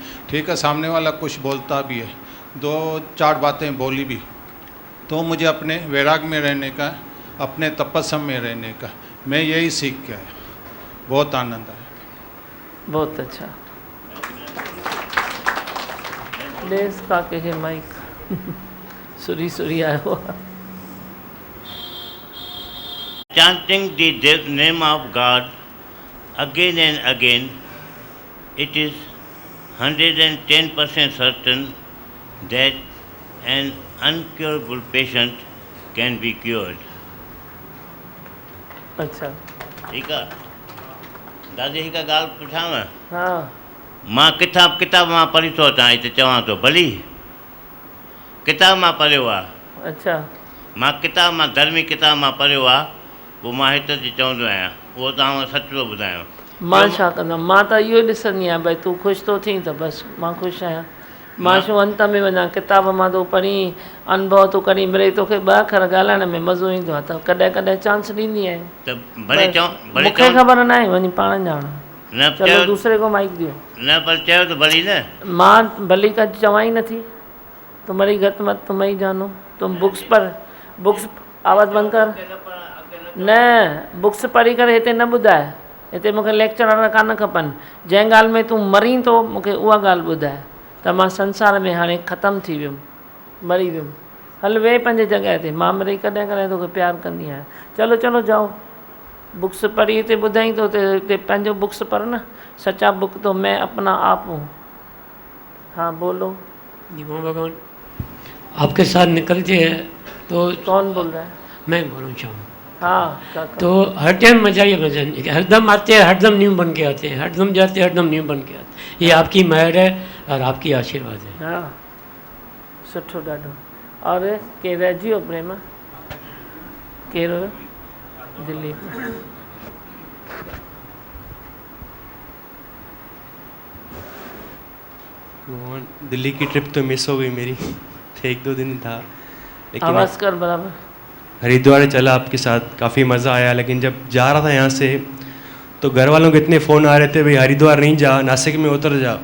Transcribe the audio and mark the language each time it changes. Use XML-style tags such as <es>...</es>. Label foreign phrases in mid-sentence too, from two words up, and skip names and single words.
<hi>ठीक है, सामने वाला कुछ बोलता भी है, 2-4 बातें बोली भी, तो मुझे अपने वैराग में रहने का, अपने तपस्या में रहने का, मैं यही सीख के आया। बहुत आनंद आया। बहुत अच्छा।</hi> <sd>प्लीज काके के माइक सुरी आयो।</sd> <en>Chanting the name of God again and again, it is 110% certain that an uncurable patient can be cured.</en> <sd>अच्छा। ठीक है दादी हिकु ॻाल्हि पुछांव। हाँ। मां किताब मां पढ़ी थो अचां, हिते चवां थो भली किताब मां पढ़ियो आहे। अच्छा। मां धर्मी किताब मां पढ़ियो आहे, पोइ मां हिते अची चवंदो आहियां, उहो तव्हां सच थो ॿुधायां। मां छा कंदमि, मां त इहो ॾिसंदी आहियां भई तूं ख़ुशि थो थी त बसि मां ख़ुशि आहियां। मां छो अंत में वञा, किताब मां तो पढ़ी, अनुभव तो करी, मिड़ई तोखे 2 अखर ॻाल्हाइण में मज़ो ईंदो आहे त कॾहिं कॾहिं चांस ॾींदी आहियां। त भले चओ, मूंखे ख़बर न आहे, वञी पाण ॼाण। न</sd> <hi>चलो दूसरे को माइक दियो।</hi> <sd>न पर चयो त भली न, मां भली का चवां ही नथी।</sd> <hi>तुम्हारी गत मत तुम ही जानो। तुम बुक्स आवाज़ बंद कर।</hi> <sd>न बुक्स पढ़ी करे हिते न ॿुधाए, हिते मूंखे लेक्चर कान खपनि। जंहिं ॻाल्हि में तूं मरी थो मूंखे उहा ॻाल्हि ॿुधाए त मां संसार में हाणे ख़तमु थी वियुमि, मरी वियुमि। हल वेह पंहिंजे जॻह ते, मां मिड़ई कॾहिं कॾहिं तोखे प्यारु कंदी आहियां।</sd> <hi>चलो चलो जाओ,</hi> <sd>बुक्स पढ़ी हिते ॿुधाई तो हिते पंहिंजो बुक्स पढ़ न।</sd> <hi>सच्चा बुक तो मैं अपना आप हूँ। हाँ बोलो। दीवा भगवान आपके साथ निकलते हैं तो कौन बोल रहा है? मैं बोलूँ चाहूँ। हाँ काका। तो हर टाइम मजा ही मजा नहीं, हरदम आते हैं हरदम न्यू बन के आते हैं, हरदम जाते हैं हरदम न्यू बन के आते हैं। ये आपकी मेहर है और आपकी आशीर्वाद है।</hi> <sd>हाँ सुठो ॾाढो। और केरु रहिजी वियो प्रेम? केरु? दिलीप।</sd> <hi>दिल्ली की ट्रिप तो मिस हो गई मेरी, 1-2 दिन था, लेकिन आवाज़ कर बराबर। हरिद्वार चला आपके साथ, काफ़ी मज़ा आया। लेकिन जब जा रहा था यहाँ से तो घर वालों के इतने फ़ोन आ रहे थे, भाई हरिद्वार नहीं जा, नासिक में उतर जा।</hi>